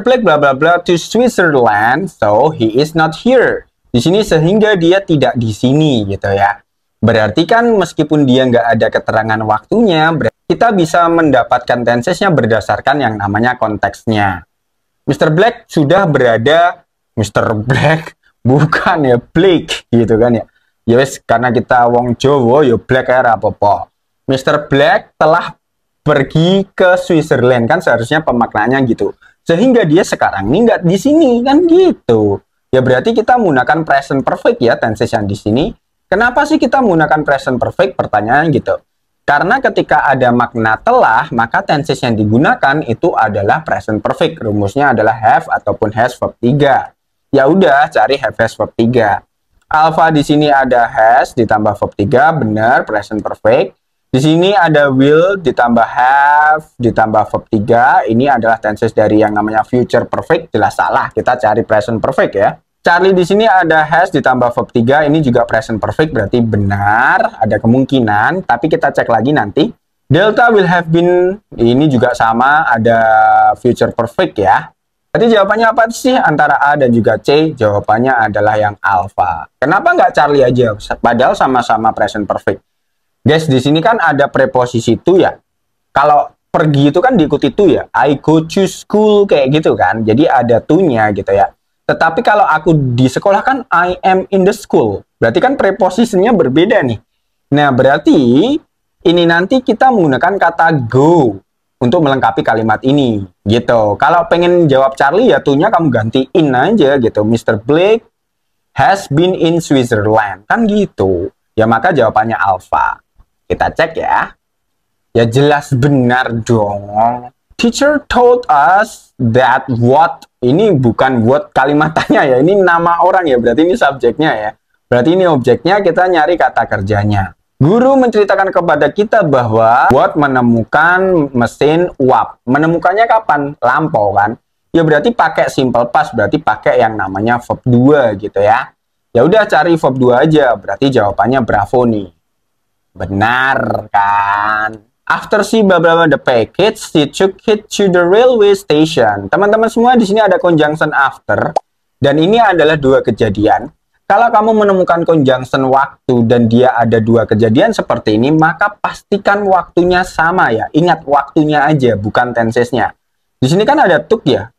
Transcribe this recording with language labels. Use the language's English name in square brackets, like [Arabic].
[English] Black bla bla bla to Switzerland, so he is not here. [Indonesian] Di sini sehingga dia tidak di sini gitu ya. Berarti kan meskipun dia nggak ada keterangan waktunya, kita bisa mendapatkan tensesnya berdasarkan yang namanya konteksnya. Mr. Black sudah berada, Mr. Black bukan ya Blake gitu kan ya. [Javanese] Ya wes, karena kita wong Jawa ya Black era apa-apa. Mr. [Indonesian] Black telah pergi ke Switzerland, kan seharusnya pemaknaannya gitu. Sehingga dia sekarang ini nggak di sini kan gitu. Ya berarti kita menggunakan present perfect ya tenses yang di sini. Kenapa sih kita menggunakan present perfect? Pertanyaan gitu. Karena ketika ada makna telah, maka tenses yang digunakan itu adalah present perfect. Rumusnya adalah have ataupun has verb 3. Ya udah, cari have has verb 3. Alpha di sini ada has ditambah verb 3, benar, present perfect. Di sini ada will ditambah have ditambah verb 3. Ini adalah tenses dari yang namanya future perfect, jelas salah. Kita cari present perfect ya. Charlie di sini ada has ditambah verb 3, ini juga present perfect, berarti benar, ada kemungkinan, tapi kita cek lagi nanti. Delta will have been, ini juga sama, ada future perfect ya. Jadi jawabannya apa sih antara A dan juga C? Jawabannya adalah yang alpha. Kenapa nggak Charlie aja? Padahal sama-sama present perfect. Guys, di sini kan ada preposisi to ya. Kalau pergi itu kan diikuti to ya. [English] I go to school [Indonesian] kayak gitu kan. Jadi ada to-nya gitu ya. Tetapi kalau aku di sekolah kan [English] I am in the school. [Indonesian] Berarti kan preposisinya berbeda nih. Nah, berarti ini nanti kita menggunakan kata go untuk melengkapi kalimat ini gitu. Kalau pengen jawab Charlie ya to-nya kamu ganti in aja gitu. Mr. [English] Blake has been in Switzerland. [Indonesian] Kan gitu. Ya maka jawabannya alpha. Kita cek ya. Ya jelas benar dong. [English] Teacher told us that what. [Indonesian] Ini bukan what kalimatnya ya. Ini nama orang ya. Berarti ini subjeknya ya. Berarti ini objeknya, kita nyari kata kerjanya. Guru menceritakan kepada kita bahwa what menemukan mesin uap. Menemukannya kapan? Lampau kan? Ya berarti pakai simple past, berarti pakai yang namanya verb 2 gitu ya. Ya udah cari verb 2 aja, berarti jawabannya bravo nih. Benar kan? [English] After she blah blah blah the package, she took it to the railway station. [Indonesian] Teman-teman semua, di sini ada conjunction after, dan ini adalah dua kejadian. Kalau kamu menemukan conjunction waktu dan dia ada dua kejadian seperti ini, maka pastikan waktunya sama ya. Ingat waktunya aja, bukan tensesnya. Di sini kan ada took ya.